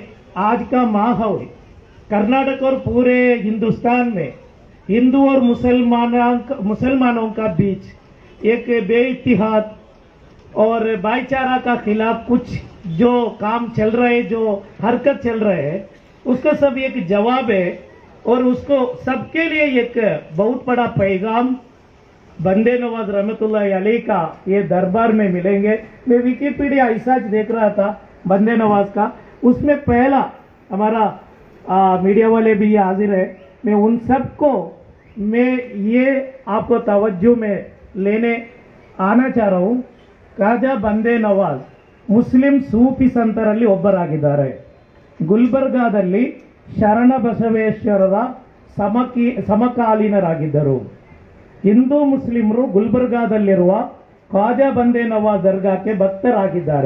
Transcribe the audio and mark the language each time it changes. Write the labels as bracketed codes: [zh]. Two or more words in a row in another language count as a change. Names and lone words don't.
[hi] आज का माहौल कर्नाटक और पूरे हिंदुस्तान में हिंदू और मुसलमानों का बीच एक बेइत्तेहाद और भाईचारा का खिलाफ कुछ जो काम चल रहे, जो हरकत चल रहे हैं, उसका सब एक जवाब है और उसको सबके लिए एक बहुत बड़ा पैगाम बंदे नवाज रहमतुल्लाह अलैह का ये दरबार में मिलेंगे। मैं विकिपीडिया रिसर्च देख रहा था बंदे नवाज का, उसमें पहला हमारा मीडिया वाले भी ये हाजिर है। मैं उन सबको मैं ये आपको तवज्जो में लेने आना चाह रहा हूँ। [kn] ಖಾಜಾ ಬಂದೇ ನವಾಜ್ ಮುಸ್ಲಿಂ ಸೂಫಿ ಸಂತರಲ್ಲಿ ಒಬ್ಬರಾಗಿದ್ದಾರೆ. ಗುಲ್ಬರ್ಗಾದಲ್ಲಿ ಶರಣ ಬಸವೇಶ್ವರರ ಸಮಕಾಲೀನರಾಗಿದ್ದರು. ಹಿಂದೂ ಮುಸ್ಲಿಮರು ಗುಲ್ಬರ್ಗಾದಲ್ಲಿರುವ ಖಾಜಾ ಬಂದೇ ನವಾಜ್ ದರ್ಗಾಕ್ಕೆ ಭಕ್ತರಾಗಿದ್ದಾರೆ.